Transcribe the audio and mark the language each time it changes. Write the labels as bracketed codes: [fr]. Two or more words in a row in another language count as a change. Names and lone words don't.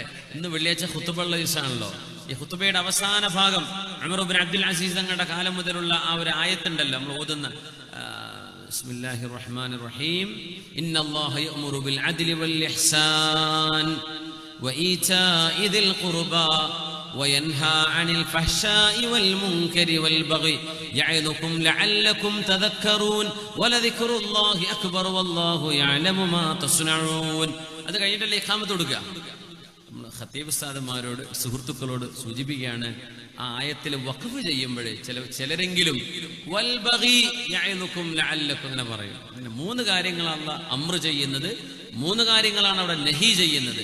[ml] ഇന്ന് വെള്ളിയാഴ്ച ഖുതുബയുള്ള ദിവസമാണല്ലോ. ഈ ഖുതുബയുടെ അവസാന ഭാഗം ഉമർ ഇബ്നു അബ്ദുൽ അസീസ് തങ്ങളുടെ കാലം മുതലുള്ള ആ ഒരു ആയത്തുണ്ടല്ലോ നമ്മൾ ഓതുന്ന, [ar] بسم الله الرحمن الرحيم, إن الله يأمر بالعدل والإحسان وإيتاء ذي القربى وينهى عن الفحشاء والمنكر والبغي يعظكم لعلكم تذكرون ولذكر الله أكبر والله يعلم ما تصنعون. [ml] അത് കഴിഞ്ഞിട്ടല്ലേ ഇഖാമത്ത് കൊടുക്കുക. നമ്മൾ ഖത്തീബ് ഉസ്താദുമാരോട് സുഹൃത്തുക്കളോട് സൂചിപ്പിക്കുകയാണ്, ആ ആയത്തിൽ വഖഫ് ചെയ്യുമ്പോഴേ ചിലരെങ്കിലും [ar] والبغي يعلكم لعلكم [ml] എന്ന് പറയും. അങ്ങനെ 3 കാര്യങ്ങളാണ് അംർ ചെയ്യുന്നത്, 3 കാര്യങ്ങളാണ് അവിടെ നഹി ചെയ്യുന്നത്.